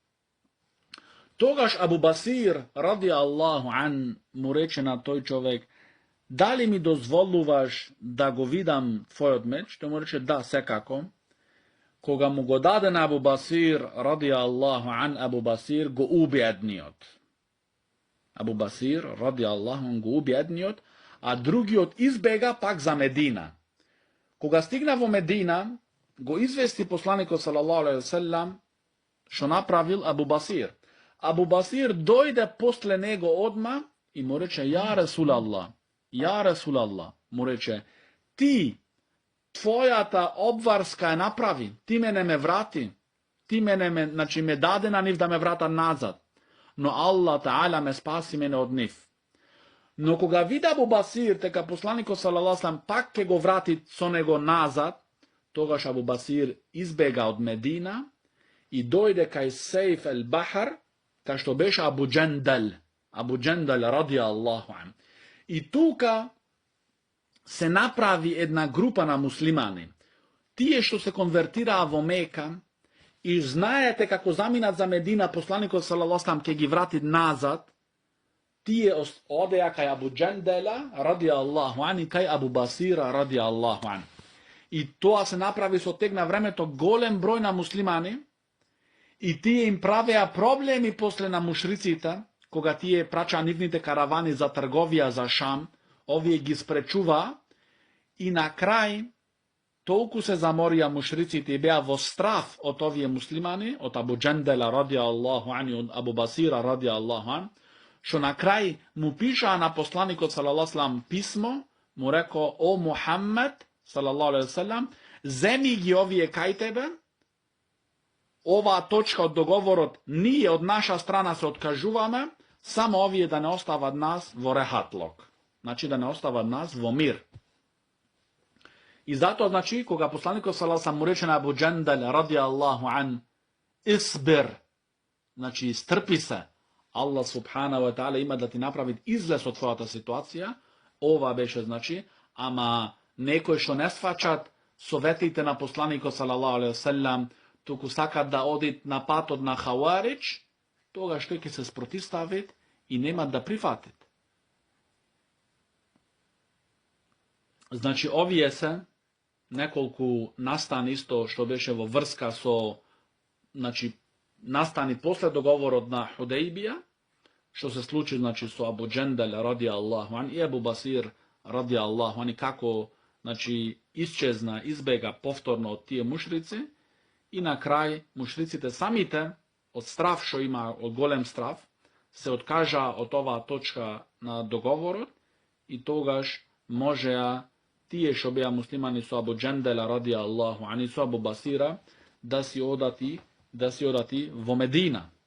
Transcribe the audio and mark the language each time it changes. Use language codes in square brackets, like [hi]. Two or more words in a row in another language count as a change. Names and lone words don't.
[mk] Тогаш Абу Басир, [ar] رضي الله عنه, [mk] му рече на тој човек: дали ми дозволуваш да го видам твојот меч? Тој му рече: да, секако. Кога му го даде на Абу Басир, [ar] رضي الله عنه, [mk] Абу Басир го уби едниот. Абу Басир, [ar] رضي الله عنه, [mk] го уби едниот, а другиот избега пак за Медина. Кога стигна во Медина, го извести посланикот [ar] صلى الله عليه وسلم [mk] што направил Абу Басир. Абу Басир дојде после него одма и му рече: [ar] يا رسول الله, [mk] му рече: ти, твојата обварска е направи, ти мене ме врати, ти мене, значи ме даде на нив да ме врата назад, но [ar] الله تعالى [mk] ме спаси мене од нив. Но кога вида Абу Басир дека посланикот [ar] صلى الله عليه وسلم [mk] пак ќе го врати со него назад, тогаш Абу Басир избега од Медина и дојде кај Сейф ел Бахар, кај што беше Абу Џендал [ar] رضي الله عنه. [mk] И тука се направи една група на муслимани. Тие што се конвертираа во Мека и знаете како заминат за Медина, посланикот [ar] صلى الله عليه وسلم [mk] ќе ги врати назад, тие одеа кај Абу Џендала [ar] رضي الله عنه [mk] и кај Абу Басира [ar] رضي الله عنه. [mk] И тоа се направи со тек на времето голем број на муслимани, и тие им правеа проблеми после на мушриците, кога тие прачаа нивните каравани за трговија за Шам, овие ги спречува, и на крај толку се заморија мушриците и беа во страф од овие муслимани, од Абу Џендала [ar] رضي الله عنه [mk] и од Абу Басира [ar] رضي الله عنه, [mk] што на крај му пишаа на посланикот [ar] صلى الله عليه وسلم [mk] писмо, му реко: о Мухаммед [ar] صلى الله عليه وسلم, [mk] земи ги овие кај тебе, оваа точка од договорот, ние од наша страна се откажуваме, само овие да не остават нас во рехатлок. Значи да не остават нас во мир. И затоа, значи, кога посланикот [ar] صلى الله عليه وسلم [mk] му рече на Абу Џендал [ar] رضي الله عنه: [mk] исбир, значи стрпи се, [ar] الله سبحانه وتعالى [mk] има да ти направи излез од твојата ситуација. Ова беше, значи, ама некои што не сваќат советите на посланикот [ar] صلى الله عليه وسلم, [mk] туку сакат да одит на патот на Хаваридж, тогаш тој ќе се спротивставит и нема да прифатит. Значи, овие се неколку настани исто што беше во врска со, значи, настани после договорот на Худејбија, што се случи, значи, со Абу Џендал [ar] رضي الله عنه [mk] и Абу Басир [ar] رضي الله عنه, [mk] и како, значи, исчезна, избега повторно од тие мушрици, и на крај мушриците самите од страв што има, од голем страв, се откажа од оваа точка на договорот и тогаш можеа тие што беа муслимани со Абу Джендела [ar] رضي الله عنه [mk] со Абу Басира да си одати во Медина.